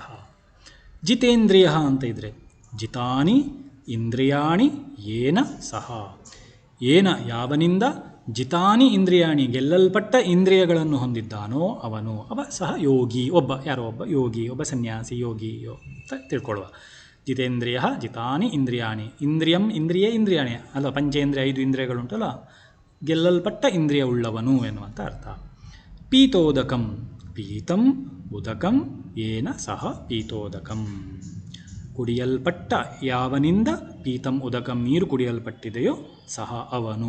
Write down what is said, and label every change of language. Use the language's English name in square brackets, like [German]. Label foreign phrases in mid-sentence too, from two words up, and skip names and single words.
[Kannada] ಜಿತೇಂದ್ರಿಯ ಅಂತ ಇದ್ರೆ [Sanskrit] ಜಿತಾನಿ ಇಂದ್ರಿಯಾಣಿ ಏನ ಸಹ. [Kannada] ಏನ ಯಾವನಿಂದ, [Sanskrit] ಜಿತಾನಿ ಇಂದ್ರಿಯಾಣಿ [Kannada] ಗೆಲ್ಲಲ್ಪಟ್ಟ ಇಂದ್ರಿಯಗಳನ್ನು ಹೊಂದಿದ್ದಾನೋ ಅವನು. ಅವ ಸಹ ಯೋಗಿ, ಯಾರೋ ಒಬ್ಬ ಯೋಗಿ, ಒಬ್ಬ ಸನ್ಯಾಸಿ, ಯೋಗಿ ಅಂತ ತಿಳ್ಕೊಳ್ಳುವ. [Sanskrit] ಜಿತೇಂದ್ರಿಯ ಜಿತಾನಿ ಇಂದ್ರಿಯಾಣಿ. [Kannada] ಇಂದ್ರಿಯಾಣಿ ಅಲ್ಲ, ಪಂಚೇಂದ್ರಿಯ 5 ಇಂದ್ರಿಯಗಳುಂಟಲ್ಲ, ಗೆಲ್ಲಲ್ಪಟ್ಟ ಇಂದ್ರಿಯ ಉಳ್ಳವನು ಎನ್ನುವಂಥ ಅರ್ಥ. [Sanskrit] ಪೀತೋದಕಂ ಪೀತಂ ಉದಕಂ ಏನ ಸಹ ಪೀತೋದಕಂ. [Kannada] ಕುಡಿಯಲ್ಪಟ್ಟ ಯಾವನಿಂದ [Sanskrit] ಪೀತಂ ಉದಕಂ [Kannada] ನೀರು ಕುಡಿಯಲ್ಪಟ್ಟಿದೆಯೋ ಸಹ ಅವನು.